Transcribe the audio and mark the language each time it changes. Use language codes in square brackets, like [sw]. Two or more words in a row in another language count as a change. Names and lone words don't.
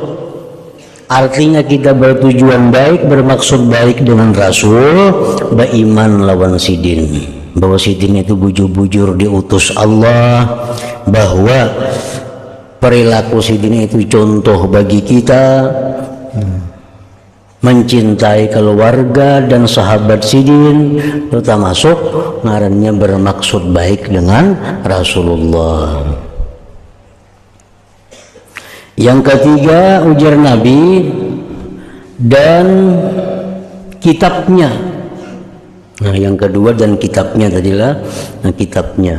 [id] Artinya kita bertujuan baik, bermaksud baik dengan Rasul, beriman [bjn] lawan sidin, [id] bahwa sidin itu bujur-bujur diutus Allah, bahwa perilaku sidin itu contoh bagi kita, mencintai keluarga dan sahabat sidin, itu termasuk ngarannya bermaksud baik dengan Rasulullah. Yang ketiga, ujar Nabi, dan kitabnya. Nah, yang kedua dan kitabnya tadilah, nah kitabnya.